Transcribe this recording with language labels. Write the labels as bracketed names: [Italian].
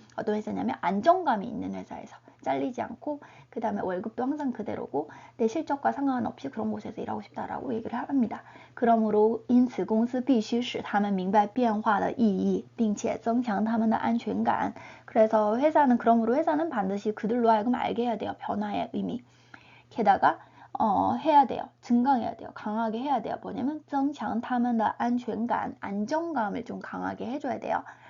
[Korean] 어떤 회사냐면 안정감이 있는 회사에서 잘리지 않고 그 다음에 월급도 항상 그대로고 내 실적과 상관없이 그런 곳에서 일하고 싶다라고 얘기를 합니다. 그러므로 [Chinese] 因此公司必须使他们明白变化的意义并且增强他们的安全感. [Korean] 그래서 그러므로 회사는 반드시 그들로 하여금 알게 해야 돼요. 변화의 의미. 게다가 해야 돼요. 증강해야 돼요. 강하게 해야 돼요. 뭐냐면 [Chinese] 增强他们的安全感 [Korean] 안정감을 좀 강하게 해줘야 돼요.